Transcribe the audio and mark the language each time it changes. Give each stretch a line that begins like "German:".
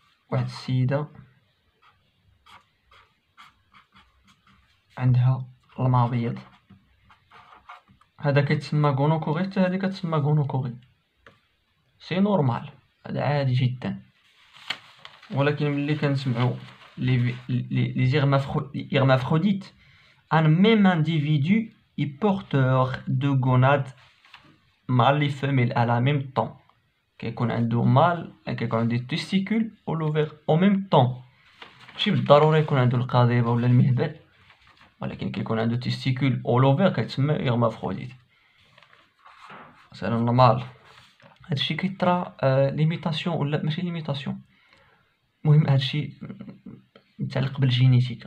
Arabic: واحد السيدة عندها المبيض، هذا كيتسمى غونوكوري، حتى هذه كتسمى غونوكوري، سي نورمال، هذا عادي جدا. ولكن ملي كنسمعو
French: les hermaphrodites, un même individu est porteur de gonades mâles et femelles à la même temps.
Arabic: كيكون عنده مال، كيكون عنده تيستيكول و لوفير او ميم طون، ماشي بالضروري يكون عنده القضيبه ولا المهبل، ولكن كيكون عنده تيستيكول او لوفير كيتسمى هيرمافروديت، سي نورمال. هادشي كيطرا ليميتاسيون ولا ماشي ليميتاسيون، المهم هادشي متعلق بالجينيتيك.